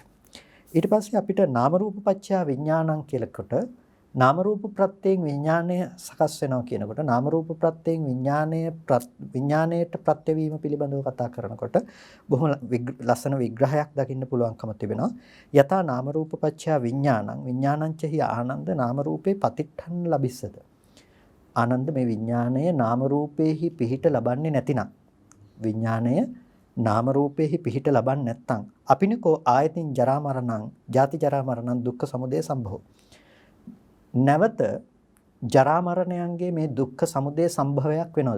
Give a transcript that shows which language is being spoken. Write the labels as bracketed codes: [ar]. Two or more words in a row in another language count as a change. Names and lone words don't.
[si] ඊට පස්සේ අපිට [pi] නාම රූප පත්‍ය විඥානං [si] කියලකොට නාම රූප ප්‍රත්‍යයෙන් විඥාණය සකස් වෙනවා කියනකොට නාම රූප ප්‍රත්‍යයෙන් විඥාණයට ප්‍රත්‍යවීම පිළිබඳව කතා කරනකොට බොහොම ලස්සන විග්‍රහයක් දකින්න පුළුවන්කම තිබෙනවා. [pi] යථා නාම රූප පත්‍ය විඥානං විඥානං ච හි ආනන්ද නාම රූපේ පතිට්ඨන් ලබිස්සත. [si] ආනන්ද මේ විඥාණය නාම රූපේහි පිහිට ලබන්නේ නැතිනම් විඥාණය නාම රූපේහි පිහිට ලබන්නේ නැත්නම් [pi] අපිනකෝ ආයතින් ජරා මරණං ජාති ජරා මරණං දුක්ඛ සමුදය සම්භව. [si] නැවත ජරා මරණයන්ගේ මේ දුක්ඛ සමුදය සම්භවයක් වෙනවද?